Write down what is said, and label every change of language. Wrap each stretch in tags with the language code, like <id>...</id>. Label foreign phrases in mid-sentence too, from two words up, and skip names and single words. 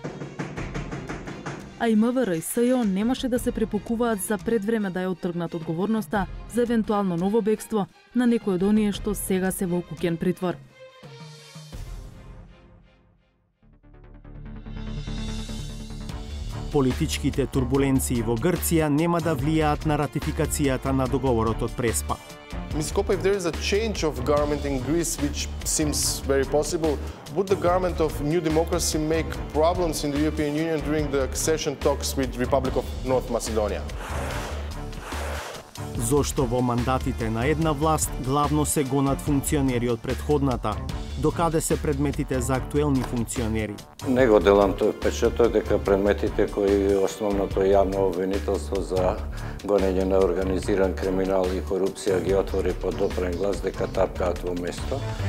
<mk>А и МВР и СЈО немаше да се препокуваат за пред време да ја оттргнат одговорноста за евентуално ново бегство на некој од оние што сега се во куќен притвор. Политичките турбуленции во Грција нема да влијаат на ратификацијата на договорот од Преспа.</mk> <en>Ms. Kopa, if there is a change of government in Greece, which seems very possible, would the government of New Democracy make problems in the European Union during the accession talks with the Republic of North Macedonia?</en> <mk>Зошто во мандатите на една власт главно се гонат функционери од претходната, докаде се предметите за актуелни функционери? Не го делам тој впечаток дека предметите кои основното јавно обвинителство за гонење на организиран криминал и корупција ги отвори под допрен глас дека тапкаат во место.</mk>